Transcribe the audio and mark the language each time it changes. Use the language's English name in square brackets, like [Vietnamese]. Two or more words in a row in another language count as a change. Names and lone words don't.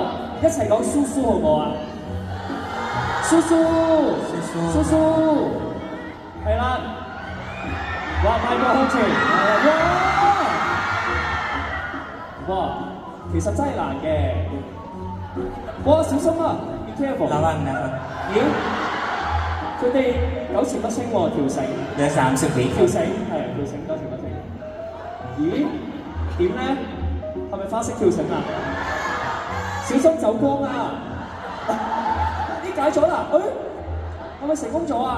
[Cantonese] 一齊講蘇蘇好唔好啊？蘇蘇，係啦！哇，邁過向前，哇，其實真係難嘅。哇，小心啊 ！ [English] Be careful。 [Thai] ระวังนะครับ [Cantonese] 咦？佢哋糾纏不清喎，條繩。 [Thai] เหลือ30วิ [Cantonese] 條繩係條繩糾纏不清。咦？點咧？係咪花式跳繩啊？小心走光啊！咦，解咗啦？係咪成功咗啊？